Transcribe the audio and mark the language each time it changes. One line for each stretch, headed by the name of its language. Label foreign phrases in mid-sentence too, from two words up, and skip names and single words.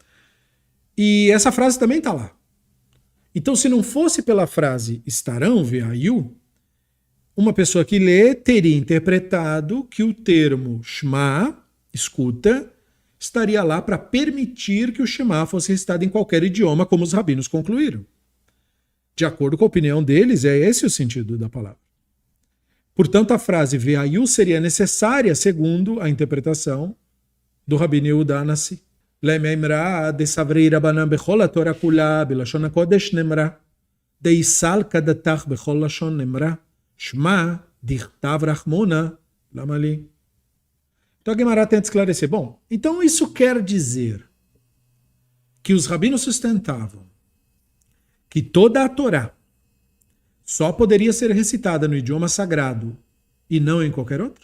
Portuguese: E essa frase também está lá. Então, se não fosse pela frase estarão, veayu, uma pessoa que lê teria interpretado que o termo Shema, escuta, estaria lá para permitir que o Shema fosse recitado em qualquer idioma, como os rabinos concluíram. De acordo com a opinião deles, é esse o sentido da palavra. Portanto, a frase veayu seria necessária, segundo a interpretação do Rabino Yehudá Hanassi.
Aramaic: Lemeimra de savrei rabanan bechol haTorá kula belashon hakodesh nemra deisal kadatach bechol lashon nemra shema dichtav rachmona lamali.
Portuguese: Então a Gemara tenta esclarecer. Bom, então isso quer dizer que os rabinos sustentavam que toda a Torá só poderia ser recitada no idioma sagrado e não em qualquer outro?